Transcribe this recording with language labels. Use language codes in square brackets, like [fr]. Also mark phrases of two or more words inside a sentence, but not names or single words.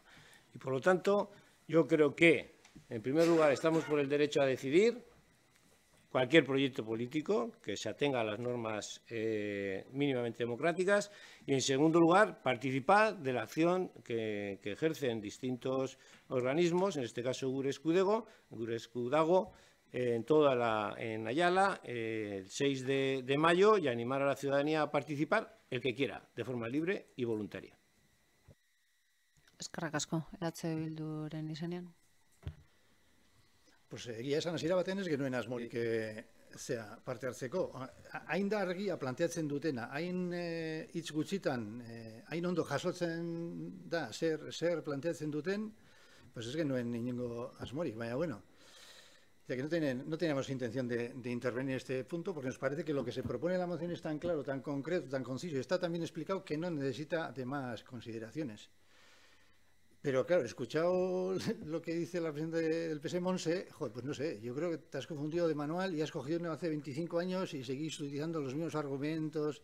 [es] Y por lo tanto, yo creo que, en primer lugar, estamos por el derecho a decidir cualquier proyecto político que se atenga a las normas mínimamente democráticas y, en segundo lugar, participar de la acción que ejercen distintos organismos, en este caso Gure Eskudago, en Ayala, el 6 de mayo, y animar a la ciudadanía a participar, el que quiera, de forma libre y voluntaria. [eu] Eskerrak asko, EH Bilduren izenean. Pues egia esan hasiera baten ez genuen asmorik parte hartzeko. Hain da argia planteatzen dutena, hain hitz gutxitan, hain ondo jasotzen da zer planteatzen duten, pues ez genuen inongo asmorik, baina bueno. [es] Ya que no teníamos intención de intervenir en este punto porque nos parece que lo que se propone en la moción es tan claro, tan concreto, tan conciso y está también explicado que no necesita de más consideraciones. Pero claro, he escuchado lo que dice la presidenta del PS, Monse, joder, pues no sé, yo creo que te has confundido de manual y has cogido hace 25 años y seguís utilizando los mismos argumentos.